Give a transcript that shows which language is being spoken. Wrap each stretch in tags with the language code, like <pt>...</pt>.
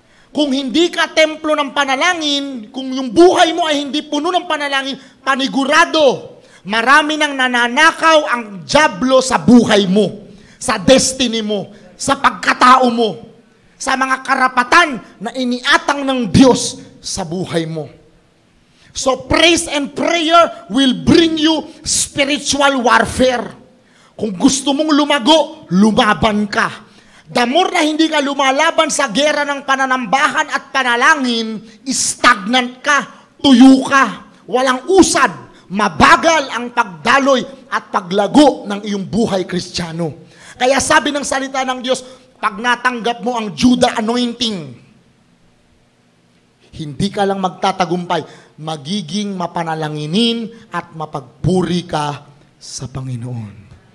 <tl>Kung hindi ka templo ng panalangin, kung yung buhay mo ay hindi puno ng panalangin, panigurado, marami nang nananakaw ang dyablo sa buhay mo, sa destiny mo, sa pagkatao mo, sa mga karapatan na iniatang ng Diyos sa buhay mo.</tl> <en>So praise and prayer will bring you spiritual warfare.</en> <tl>Kung gusto mong lumago, lumaban ka. The more na hindi ka lumalaban sa gera ng pananambahan at panalangin, stagnant ka, tuyo ka, walang usad, mabagal ang pagdaloy at paglago ng iyong buhay Kristiyano. Kaya sabi ng salita ng Diyos, pag natanggap mo ang Judah anointing, hindi ka lang magtatagumpay, magiging mapanalanginin at mapagpuri ka sa Panginoon.</tl>